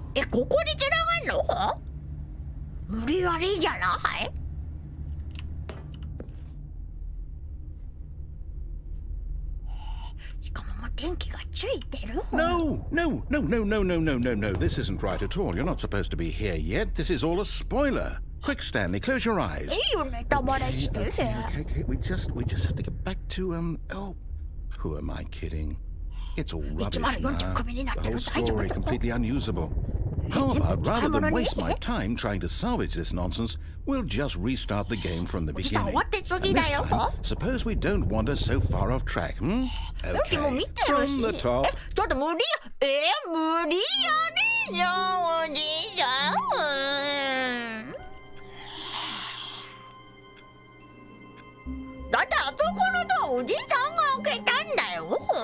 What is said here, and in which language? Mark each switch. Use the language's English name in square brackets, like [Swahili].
[Japanese] ここにつながんの？無理やりじゃない？しかももう電気がついてる。 [English] No. This isn't right at all. You're not supposed to be here yet. This is all a spoiler. Quick, Stanley, close your eyes. [Japanese] いいよネタバレして。 [English] Okay. We just have to get back to, oh, who am I kidding? It's all rubbish now. The whole story completely unusable. How about, rather than waste my time trying to salvage this nonsense, we'll just restart the game from the beginning. And this time, suppose we don't wander so far off track, Okay, from the top. [Japanese] ちょっと無理やりじゃん、おじいちゃん。だってあそこのドアおじいさんが開けたんだよ。